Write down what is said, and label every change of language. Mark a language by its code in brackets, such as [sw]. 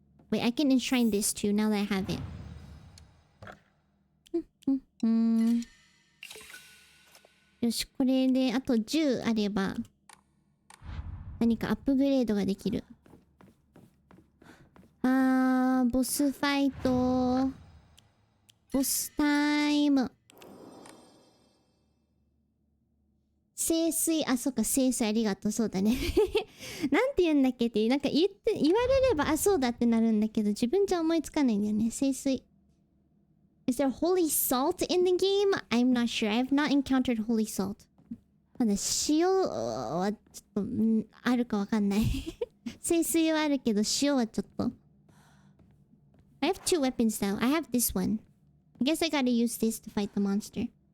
[en] Wait, I can enshrine this too now that I have it. [ja] よし、これであと10あれば何かアップグレードができる。ボスファイト。ボスタイム。聖水、そっか、聖水ありがとう、そうだね。なんて言うんだっけって、なんか言われれば、そうだってなるんだけど、自分じゃ思いつかないんだよね。聖水。 [en] Is there holy salt in the game? I'm not sure. I've not encountered holy salt. [ja] まだ塩はちょっと、あるかわかんない。聖水はあるけど、塩はちょっと。 [en] I have two weapons now. I have this one. I guess I gotta use this to fight the monster.